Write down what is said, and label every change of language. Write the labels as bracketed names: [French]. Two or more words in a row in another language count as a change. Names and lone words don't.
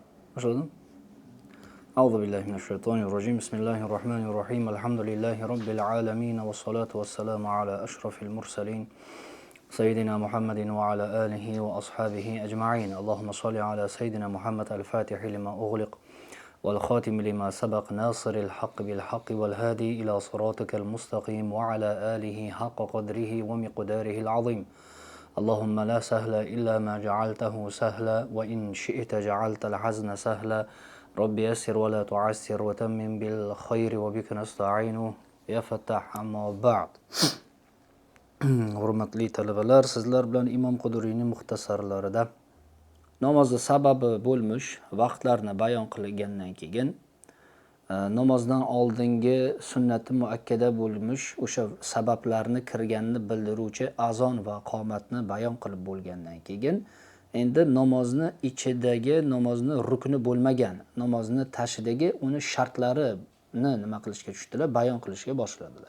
[Arabic] Başladım. أعوذ بالله من الشيطان الرجيم. بسم الله الرحمن الرحيم. الحمد لله رب العالمين والصلاة والسلام على أشرف المرسلين. سيدنا محمد وعلى آله وأصحابه أجمعين. اللهم صل على سيدنا محمد الفاتح لما أغلق والخاتم لما سبق ناصر الحق بالحق والهادي إلى صراطك المستقيم وعلى آله حق قدره ومقداره العظيم. اللهم لا سهل إلا ما جعلته سهلا وإن شئت جعلت الحزن سهلا رب يسر ولا تعسر وتمم بالخير وبك نستعين يا فتاح أما بعد. [Uzbek] Hurmatli talabalar, sizlar bilan Imom Quduriyning muxtasarlarida namozni sababi bo'lmish vaqtlarni bayon qilgandan keyin namozdan oldingi sunnati muakkada bo'lmish o'sha sabablarni kirganini bildiruvchi azon va qomatni bayon qilib bo'lgandan keyin endi namozni ichidagi namozni rukni bo'lmagan namozni tashidagi uni shartlarini nima qilishga tushdilar, bayon qilishga boshladilar.